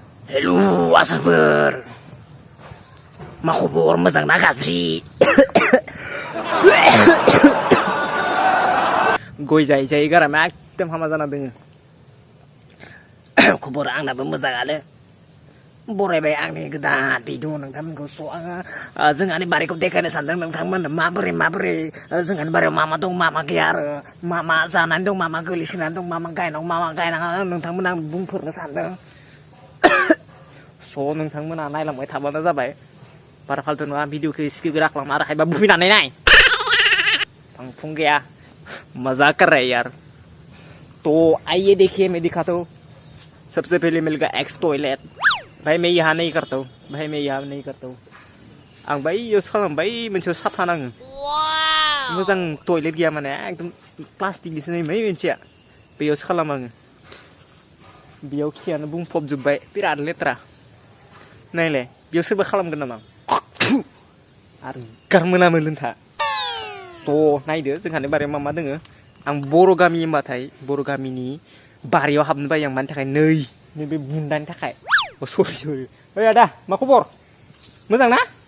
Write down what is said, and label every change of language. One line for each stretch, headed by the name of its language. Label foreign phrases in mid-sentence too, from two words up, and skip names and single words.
Bodo: Hello आसाफोर मा खबर मोजां ना गाज्रि गय जायै जायै गारामा एकदम हामा जाना दोङो खबरा आंनाबो मोजाङानो बरायबाय आंनि गोदान भिडिअ नोंथांमोनखौ स' आङो जोंहानि बारिखौ देखायनो सानदों नोंथांमोन माबोरै जोंहानि बारियाव मा दं मा गैया आरो मा जानानै दं मा गोलैसोनानै दं मा गायनांगौ मा गायनाङा नोंथांमोन आं बुंफोरनो सानदों स' नोंथांमोना नायलांबाय थाबानो जाबाय बारा फालतु नङा भिडिअखौ स्किप खालाम आरो हायोबा बुफिनानै नाय फांफुं गैया
Hindi: मजाक कर रहे यार तो आइए देखिए मैं दिखाता हूँ सबसे पहले मिलेगा एक्स टॉयलेट भाई मैं यहाँ नहीं करता हूँ
Bodo: आं बै इउज खालामबाय मोनसेयाव साफा नाङो मोजां टॉयलेट गैया माने एकदम प्लास्टिकनिसो नै मोनसेया बे इउज खालामो आङो बेयाव खियानो बुंफबजोब्बाय बिराद लेथ्रा नायलाय बेयाव सोरबा खालामगोन नामा आरो गारमोनामो लोंथा थ' नायदो जोंहानि बारियाव मा दोङो आं बर' गामि होनबाथाय बर' गामिनि बारियाव हाबनो बायो आं मानि थाखाय नैबे बुन्दानि थाखाय सरि ओइ आदा मा खबर मोजां ना